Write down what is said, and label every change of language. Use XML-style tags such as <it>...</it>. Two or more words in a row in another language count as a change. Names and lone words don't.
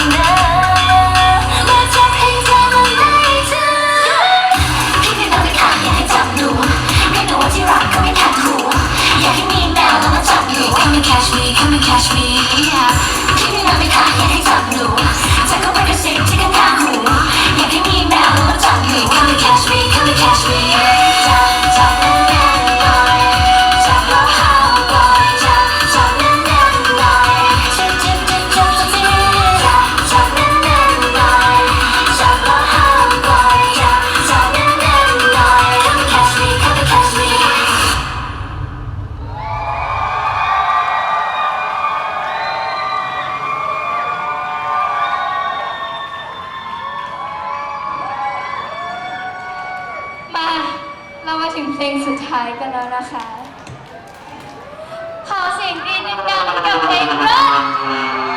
<th>นะมาจับให้เธอมันไม่ทันพี่เป็นคนที่ขาดอยากให้จับหนูให้หนูที่รักก็ไม่ ขัดหูอยากให้มีแมวแล้วมาจับหนู</th> <en>Come and catch me Come and catch me</en> <th>พี่เป็นคนที่ขาดอยากให้จับหนูจะเข้าไปกระซิบที่ข้างๆหูอยากให้มีแมวแล้วมาจับหนู</th> <en>Come and catch me Come and catch me</en> <th>จับแน่นๆหน่อยจับแล้วห้ามปล่อยจับแน่นๆหน่อยจับสักทีจับแน่นๆหน่อยจับแล้วห้ามปล่อยจับแน่นๆหน่อย</th> <en>Come and catch me Come and catch me</en> <th>มาเรามาถึงเพลงสุดท้ายกันแล้วนะคะ ขอเสียงกรี๊ดดังๆกับเพลงรัก</th>